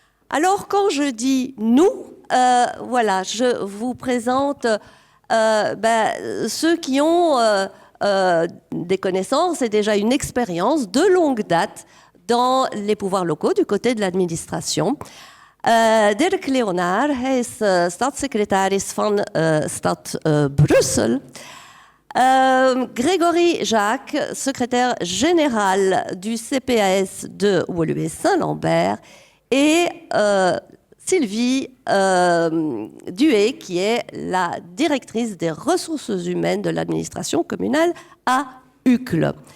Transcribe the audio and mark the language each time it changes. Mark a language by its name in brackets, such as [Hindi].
[French] Alors, quand je dis « nous », voilà, je vous présente ceux qui ont des connaissances et déjà une expérience de longue date dans les pouvoirs locaux du côté de l'administration. [Dutch] Dirk Leonard, hij is stadssecretaris van stad Brussel. [French] Grégory Jacques, secrétaire général du CPAS de Woluwe-Saint-Lambert, et Sylvie Duhé, qui est la directrice des ressources humaines de l'administration communale à Uccle.